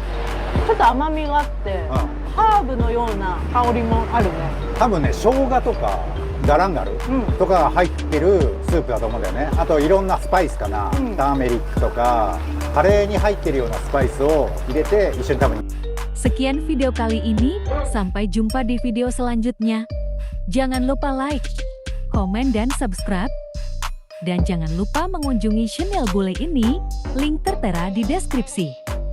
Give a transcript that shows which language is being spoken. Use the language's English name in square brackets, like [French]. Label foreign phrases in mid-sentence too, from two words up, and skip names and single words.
[Japanese] ちょっと甘みがあって、ハーブのような香りもあるね。多分ね、生姜とかガランガルとかが入ってるスープだと思うんだよね。あといろんなスパイスかな、ターメリックとかカレーに入ってるようなスパイスを入れて一緒に食べる。 [Indonesian] Sekian video kali ini, sampai jumpa di video selanjutnya. Jangan lupa like, komen, dan subscribe. Dan jangan lupa mengunjungi channel bule ini, link tertera di deskripsi.